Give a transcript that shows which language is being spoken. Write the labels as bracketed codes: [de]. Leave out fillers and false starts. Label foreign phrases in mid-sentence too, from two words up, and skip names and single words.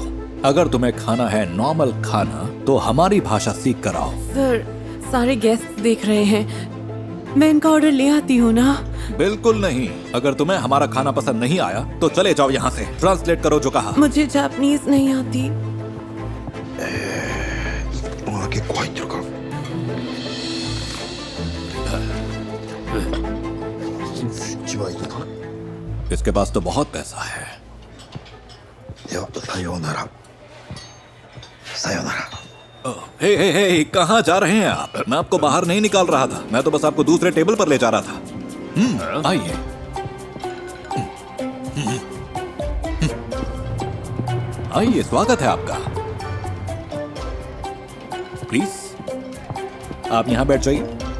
[hi] अगर तुम्हें खाना है नॉर्मल खाना तो हमारी भाषा सीख कर आओ। सर, सारे गेस्ट देख रहे हैं, मैं इनका ऑर्डर ले आती हूँ ना। बिल्कुल नहीं। अगर तुम्हें हमारा खाना पसंद नहीं आया तो चले जाओ यहाँ से। ट्रांसलेट करो जो कहा। मुझे जापानीज नहीं आती। [ja] まだ結構入ってるから。一番いいかな。 [hi] इसके पास तो बहुत पैसा है। [ja] ではさようなら。さようなら。 [hi] हे हे हे, कहाँ जा रहे हैं आप? मैं आपको बाहर नहीं निकाल रहा था, मैं तो बस आपको दूसरे टेबल पर ले जा रहा था। आइए। आइए, स्वागत है आपका। प्लीज आप यहां बैठ जाइए।